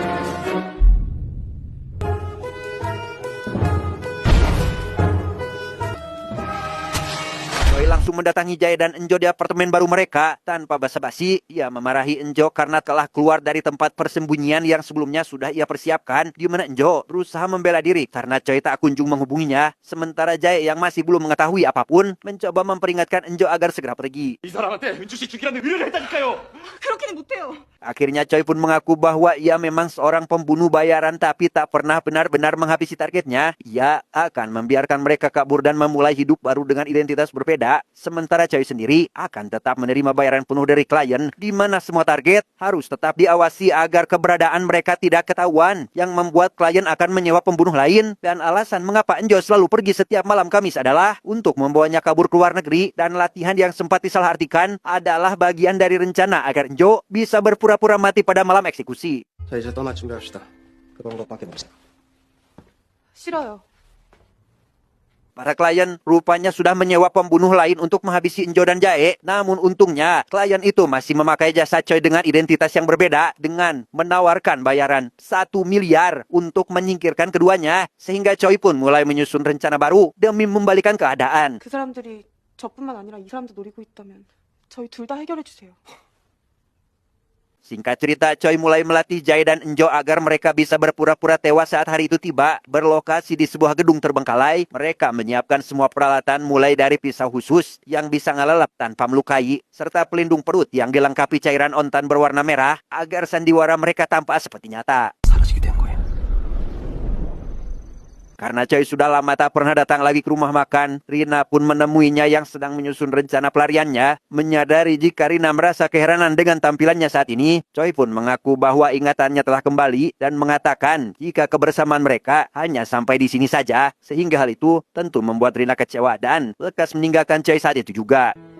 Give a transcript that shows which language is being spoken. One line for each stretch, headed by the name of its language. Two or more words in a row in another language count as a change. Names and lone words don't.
Indonesian: Choi langsung mendatangi Jae dan Enjo di apartemen baru mereka. Tanpa basa-basi, ia memarahi Enjo karena telah keluar dari tempat persembunyian yang sebelumnya sudah ia persiapkan, di mana Enjo berusaha membela diri karena Choi tak kunjung menghubunginya. Sementara Jae yang masih belum mengetahui apapun, mencoba memperingatkan Enjo agar segera pergi.
Korean: 이 사람한테 은주 씨 죽이라는 의뢰를 했다니까요. 그렇게는 못해요.
Indonesian: Akhirnya Choi pun mengaku bahwa ia memang seorang pembunuh bayaran tapi tak pernah benar-benar menghabisi targetnya. Ia akan membiarkan mereka kabur dan memulai hidup baru dengan identitas berbeda. berbeda. Sementara Choi sendiri akan tetap menerima bayaran penuh dari klien, di mana semua target harus tetap diawasi agar keberadaan mereka tidak ketahuan, yang membuat klien akan menyewa pembunuh lain. Dan alasan mengapa Enjo selalu pergi setiap malam Kamis adalah untuk membawanya kabur ke luar negeri, dan latihan yang sempat disalahartikan adalah bagian dari rencana agar Enjo bisa berpura-pura mati pada malam eksekusi.
Korean: 자, 이제 떠날 준비합시다. 그 방법밖에 없어. 싫어요.
Indonesian: Para klien rupanya sudah menyewa pembunuh lain untuk menghabisi Enjo dan Jae. Namun untungnya klien itu masih memakai jasa Choi dengan identitas yang berbeda, dengan menawarkan bayaran 1 miliar untuk menyingkirkan keduanya. Sehingga Choi pun mulai menyusun rencana baru demi membalikan keadaan.
Korean: 그 사람들이 저뿐만 아니라 이 사람도 노리고 있다면 저희 둘 다 해결해 주세요.
Indonesian: Singkat cerita, Choi mulai melatih Jae dan Enjo agar mereka bisa berpura-pura tewas saat hari itu tiba. Berlokasi di sebuah gedung terbengkalai, mereka menyiapkan semua peralatan mulai dari pisau khusus yang bisa ngelelep tanpa melukai, serta pelindung perut yang dilengkapi cairan ontan berwarna merah agar sandiwara mereka tampak seperti nyata.
Korean: 사라지게 된 거예요.
Indonesian: Karena Choi sudah lama tak pernah datang lagi ke rumah makan, Rina pun menemuinya yang sedang menyusun rencana pelariannya. Menyadari jika Rina merasa keheranan dengan tampilannya saat ini, Choi pun mengaku bahwa ingatannya telah kembali dan mengatakan jika kebersamaan mereka hanya sampai di sini saja, sehingga hal itu tentu membuat Rina kecewa dan lekas meninggalkan Choi saat itu juga.